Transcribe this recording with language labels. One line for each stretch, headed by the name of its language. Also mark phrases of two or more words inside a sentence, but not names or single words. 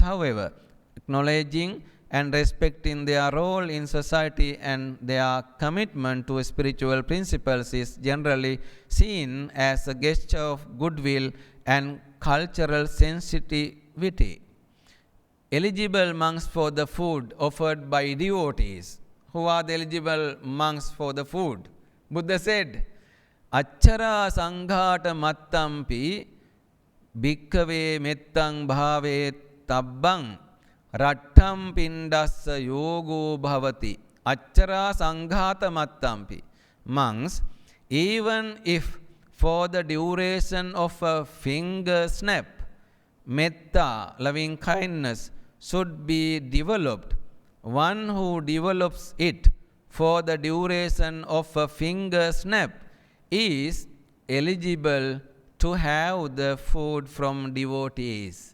English: However, acknowledging and respecting their role in society and their commitment to spiritual principles is generally seen as a gesture of goodwill and cultural sensitivity. Eligible monks for the food offered by devotees. Who are the eligible monks for the food? Buddha said,
Pali: Achara sanghata mattampi bhikkave mettang bhave tabbang rattam pindassa yogo bhavati. Achara sanghata mattampi.
English: Monks, even if for the duration of a finger snap, metta, loving kindness, should be developed. One who develops it for the duration of a finger snap is eligible to have the food from devotees.